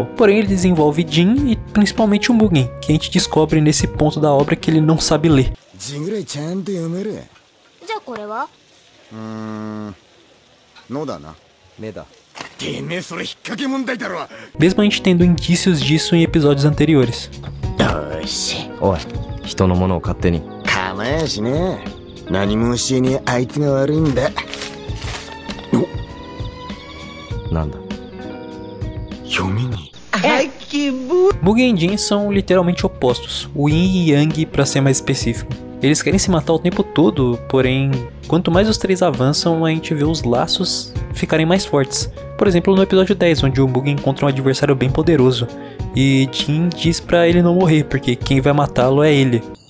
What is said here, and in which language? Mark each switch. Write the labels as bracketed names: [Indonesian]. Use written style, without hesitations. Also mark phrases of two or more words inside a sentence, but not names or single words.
[Portuguese] Porém, ele desenvolve Jin e principalmente o Mugen, que a gente descobre nesse ponto da obra que ele não sabe ler. Mesmo a gente tendo indícios disso em episódios anteriores. Oi. [Japanese] 人のものを勝手に構えやしねえ何も教えねえあいつが悪いんだなんだ読みに [Portuguese] Mugen e Jin são literalmente opostos, o Yin e Yang para ser mais específico. Eles querem se matar o tempo todo, porém, quanto mais os três avançam, a gente vê os laços ficarem mais fortes. Por exemplo, no episódio 10, onde o Mugen encontra um adversário bem poderoso, e Jin diz pra ele não morrer, porque quem vai matá-lo é ele.